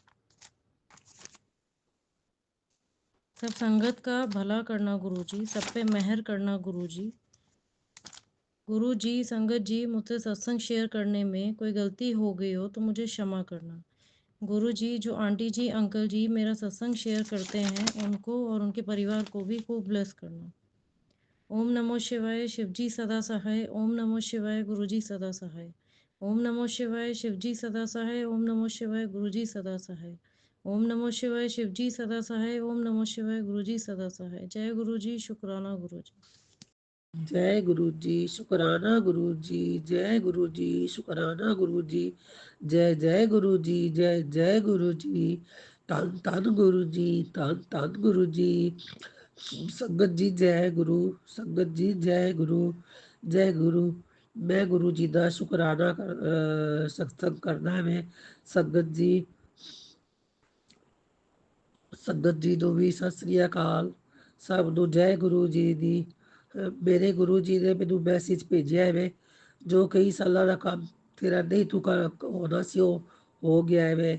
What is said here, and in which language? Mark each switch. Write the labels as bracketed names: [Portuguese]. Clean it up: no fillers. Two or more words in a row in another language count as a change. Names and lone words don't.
[Hindi] सब संगत का भला करना गुरु जी, सब पे मेहर करना गुरु जी। गुरु जी संगत जी मुझसे सत्संग शेयर करने में कोई गलती हो गई हो तो मुझे क्षमा करना। गुरु जी जो आंटी जी अंकल जी मेरा सत्संग शेयर करते हैं उनको और उनके परिवार को भी खूब ब्लेस करना। ओम नमो शिवाय शिवजी सदा सहाय। ओम नमो शिवाय गुरुजी सदा सहाय। ओम नमो शिवाय शिवजी सदा सहाय। ओम नमो शिवाय गुरुजी सदा सहाय। ओम नमो शिवाय शिवजी सदा सहाय। ओम नमो शिवाय गुरुजी सदा सहाय। जय गुरुजी, शुक्राना गुरुजी। जय गुरु जी, शुक्राना गुरु जी। जय गुरु जी, शुक्राना गुरु जी। जय जय गुरु जी, जय जय गुरु जी। धन धन गुरु जी, धन धन गुरु जी। संगत जी जय गुरु, संगत जी जय गुरु, जय गुरु। मैं गुरु जी का शुकराना सत्संग करना है। मैं संगत जी [Punjabi] ਨੂੰ ਵੀ ਸਤਿ ਸ੍ਰੀ ਅਕਾਲ। ਸਭ ਨੂੰ ਜੈ ਗੁਰੂ ਜੀ ਦੀ। ਮੇਰੇ ਗੁਰੂ ਜੀ ਨੇ ਮੈਨੂੰ ਮੈਸੇਜ ਭੇਜਿਆ ਐਵੇਂ, ਜੋ ਕਈ ਸਾਲਾਂ ਦਾ ਕੰਮ ਤੇਰਾ ਨਹੀਂ ਤੂੰ ਹੋਣਾ ਸੀ ਉਹ ਹੋ ਗਿਆ ਐਵੇਂ।